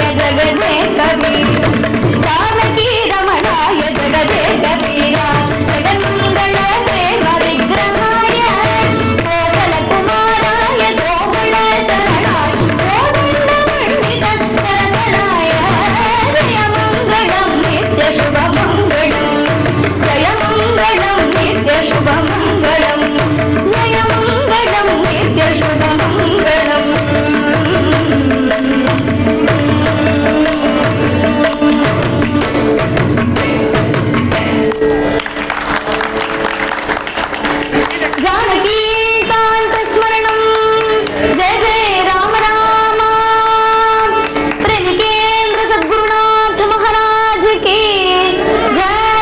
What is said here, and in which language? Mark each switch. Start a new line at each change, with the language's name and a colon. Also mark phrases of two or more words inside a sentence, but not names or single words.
Sanskrit: जगदे कबीर जानकी रमणाय जगदे कबीर जगन्मङ्गल प्रेम विग्रहाय कोसल कुमाराय गोकुल शरणाय कोदण्ड पण्डित शरणाय जय मङ्गलम् नित्य शुभ मङ्गलम् जय मङ्गलम् नित्य शुभ मङ्गलम् जय मङ्गलम् नित्य शुभ मङ्गलम्. जानकी कांत स्मरणं जय जय राम राम प्रेमिकेंद्र सद्गुरुनाथ
Hindi: महाराज की जय.